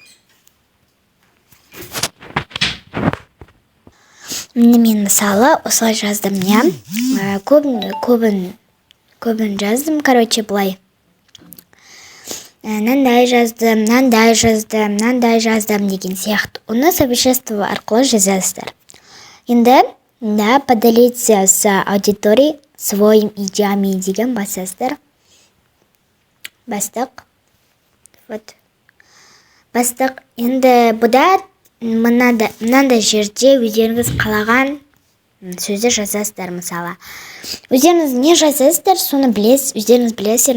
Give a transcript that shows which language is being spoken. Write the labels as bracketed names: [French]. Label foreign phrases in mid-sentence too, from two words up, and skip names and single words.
[Kazakh] Мен мысалы осылай жаздым, көбін жаздым, былай. Мынандай жаздым деген сияқты. Оны совершенство арқылы жазасыздар. [Russian] Енді поделиться с аудиторией своими идеями [Kazakh] деген басасыздар. Бастық. Енді бұда мынандай жерде өздеріңіз қалаған сөзді жазасыздар. Мысалы, өздеріңіз не жазасыздар, соны өздеріңіз білесіздер.